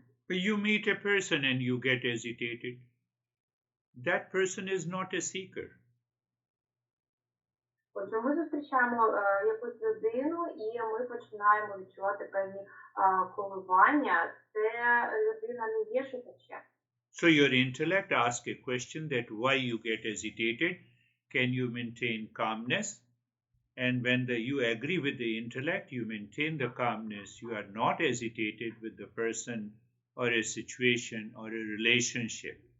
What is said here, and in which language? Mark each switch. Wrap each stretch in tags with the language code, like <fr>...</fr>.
<en>You meet a person and you get agitated. That person is not a seeker.</en> <uk>Отже, ми зустрічаємо якусь людину і ми починаємо відчувати певні коливання. Це людина не є шукачем.</uk> <en>So your intellect asks a question that why you get agitated, can you maintain calmness? And when you agree with the intellect, you maintain the calmness. You are not agitated with the person or a situation or a relationship.</en>